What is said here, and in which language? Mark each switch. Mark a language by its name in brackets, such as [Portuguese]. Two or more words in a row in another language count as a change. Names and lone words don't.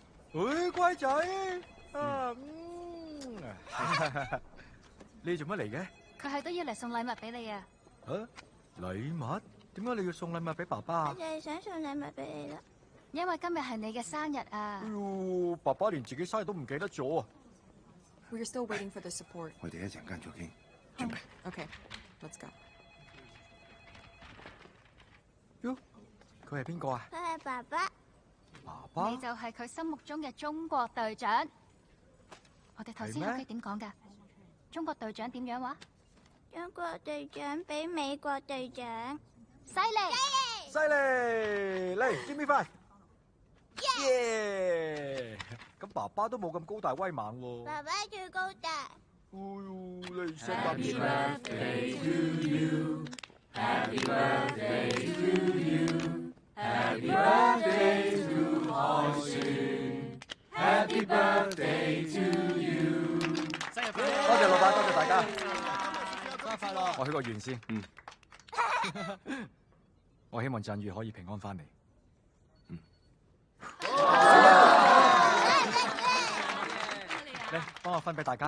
[Cantonese] 誒，乖仔啊，你做乜嚟嘅？佢係都要嚟送禮物俾你啊！禮物？點解你要送禮物俾爸爸啊？就係想送禮物俾你啦，因為今日係你嘅生日啊！爸爸連自己生日都唔記得咗啊 [English] We're still waiting for the support. [Cantonese] 我哋一陣間再傾，準備。 [English] Okay, let's go. [Cantonese] 喲，佢係邊個啊？佢係爸爸。爸爸？你就係佢心目中嘅中國隊長。我哋頭先喺屋企點講㗎？中國隊長點樣話？中國隊長比美國隊長犀利。犀利！嚟 [English] ，Give me five。耶！ [Cantonese] 咁爸爸都冇咁高大威猛喎。爸爸最高大。哎呦，你聖誕節 [English] birthday to you. Happy birthday to you. Happy birthday to 海旋。Happy birthday to you. [Cantonese] 生日快樂！多謝老闆，多謝大家。生日快樂！我許個願先。我希望振宇可以平安翻嚟。嚟，幫我分俾大家。